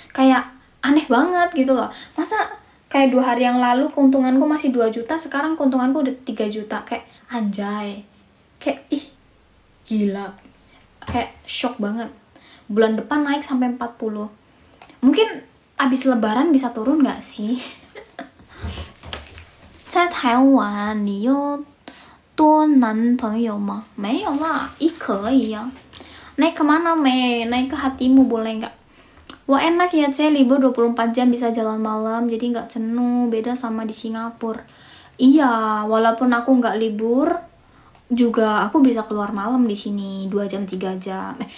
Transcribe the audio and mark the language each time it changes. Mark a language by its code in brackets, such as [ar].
[id] Kayak aneh banget gitu loh. Masa kayak 2 hari yang lalu keuntunganku masih 2 juta, sekarang keuntunganku udah 3 juta. Kayak anjay. Kayak ih, gila. Kayak shock banget. Bulan depan naik sampai 40. Mungkin abis lebaran bisa turun nggak sih? [zh] 在台湾你有多男朋友吗？没有啦，可以呀。 [id] Naik kemana me? Naik ke hatimu boleh nggak? Wah enak ya C, libur 24 jam bisa jalan malam, jadi nggak jenuh, beda sama di Singapura. Iya, walaupun aku nggak libur, juga aku bisa keluar malam di sini 2 jam 3 jam.